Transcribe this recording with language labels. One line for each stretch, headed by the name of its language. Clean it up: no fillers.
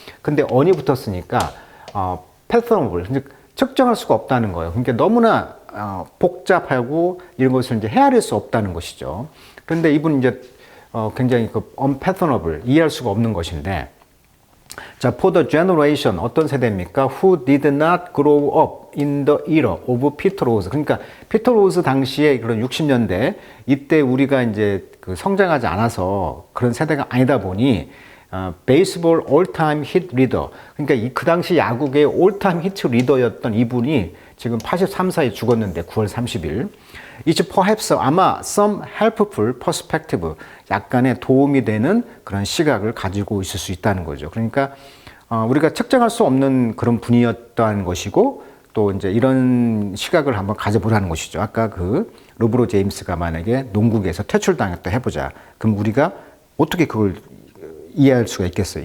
Korean: 근데 on이 붙었으니까 fathomable, 측정할 수가 없다는 거예요. 그러니까 너무나 복잡하고 이런 것을 이제 헤아릴 수 없다는 것이죠. 그런데 이분은 이제 굉장히 unfathomable, 이해할 수가 없는 것인데, 자,
English: for the generation,
Korean: 어떤 세대입니까?
English: Who did not grow up in the era of Peter Rose.
Korean: 그러니까 피터 로즈 당시에 그런 60년대 이때 우리가 이제 성장하지 않아서 그런 세대가 아니다 보니 베이스볼 올타임 히트 리더. 그러니까 그 당시 야구계의 올타임 히트 리더였던 이분이 지금 83세에 죽었는데 9월 30일.
English: It's perhaps
Korean: 아마
English: some helpful perspective.
Korean: 약간의 도움이 되는 그런 시각을 가지고 있을 수 있다는 거죠. 그러니까 우리가 측정할 수 없는 그런 분이었다는 것이고 또 이제 이런 시각을 한번 가져보라는 것이죠. 아까 르브론 제임스가 만약에 농구계에서 퇴출당했다 해보자. 그럼 우리가 어떻게 그걸 이해할 수가 있겠어요?